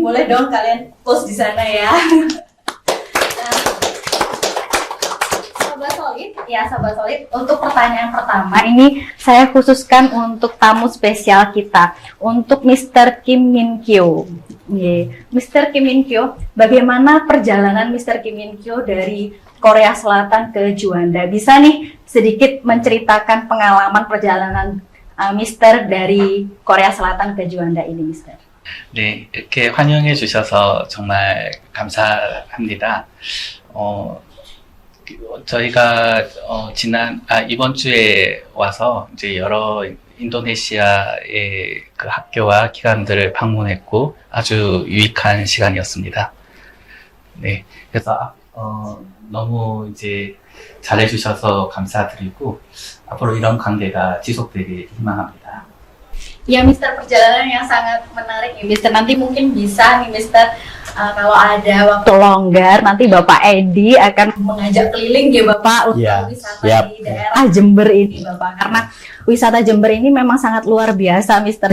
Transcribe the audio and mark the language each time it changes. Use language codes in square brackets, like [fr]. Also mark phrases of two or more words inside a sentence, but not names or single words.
[id] Boleh dong kalian post di sana ya. Sobat Solid, untuk pertanyaan pertama ini saya khususkan untuk tamu spesial kita, untuk Mr. Kim Min Kyo. Mr. Kim Min Kyo, bagaimana perjalanan Mr. Kim Min Kyo dari Korea Selatan ke Juanda? Bisa nih sedikit menceritakan pengalaman perjalanan Mr. dari Korea Selatan ke Juanda ini, Mr. [ko] 네, 이렇게 환영해 주셔서 정말 감사합니다. 저희가 이번 주에 와서 이제 여러 인도네시아의 그 학교와 기관들을 방문했고 아주 유익한 시간이었습니다. 네, 그래서 너무 이제 잘해주셔서 감사드리고 앞으로 이런 관계가 지속되길 희망합니다. [id] Ya, Mister, perjalanan yang sangat menarik ya, Mister. Nanti mungkin bisa nih, Mister, kalau ada waktu longgar, nanti Bapak Edi akan mengajak keliling ya, Bapak, untuk wisata di daerah Jember ini, Bapak. Karena wisata Jember ini memang sangat luar biasa, Mister.